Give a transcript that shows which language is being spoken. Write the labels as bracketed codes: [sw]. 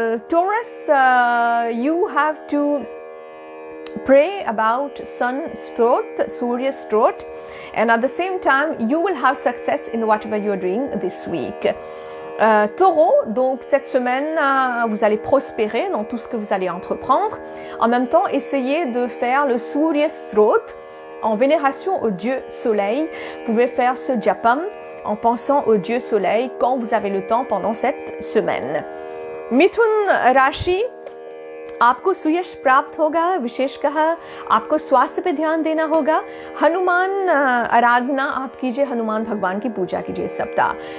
[en] Taurus, you have to pray about sun strot, Surya strot, and at the same time you will have success in whatever you are doing this week. [fr] Taureau, donc cette semaine vous allez prospérer dans tout ce que vous allez entreprendre. En même temps, essayez de faire le Surya strot en vénération au dieu soleil. Vous pouvez faire ce japam en pensant au dieu soleil quand vous avez le temps pendant cette semaine. [hi] Mithun Rashi, आपको सुयश प्राप्त होगा। विशेषतः आपको स्वास्थ्य पे ध्यान देना होगा। हनुमान आराधना आप कीजिए, हनुमान भगवान की पूजा कीजिए इस सप्ताह।